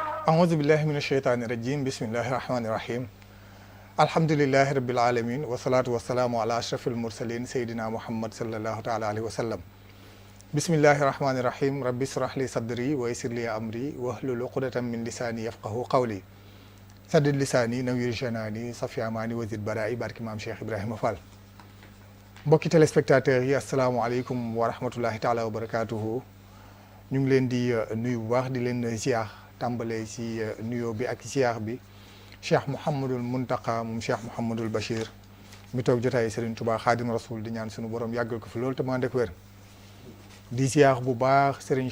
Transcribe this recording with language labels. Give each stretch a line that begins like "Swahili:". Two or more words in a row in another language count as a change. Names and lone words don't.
Arabic: أعوذ بالله من الشيطان الرجيم بسم الله الرحمن الرحيم الحمد لله رب العالمين والصلاة والسلام على أشرف المرسلين سيدنا محمد صلى الله تعالى عليه وسلم بسم الله الرحمن الرحيم ربي اشرح لي صدري ويسر لي أمري واحلل عقدة من لساني يفقهوا قولي سدد لساني نوير جناني صفي أماني وزد برائي بارك مام شيخ إبراهيم فال
Wolof: mbokki téléspectateurs yi
Arabic: السلام عليكم ورحمة الله تعالى وبركاته ñu
Wolof: ngi leen di nuyu bu baax di leen ziar tàmbalee ci nuyoo bi ak ziar bi Cheikh Mouhamadul Muntaqa moom Cheikh Mouhamadul Bachir mi toog jotaay Serigne Touba Xaadim Rasul di ñaan sunu borom yàggal ko fi loolu te mu ànd ak wér di ziar bu baax Serigne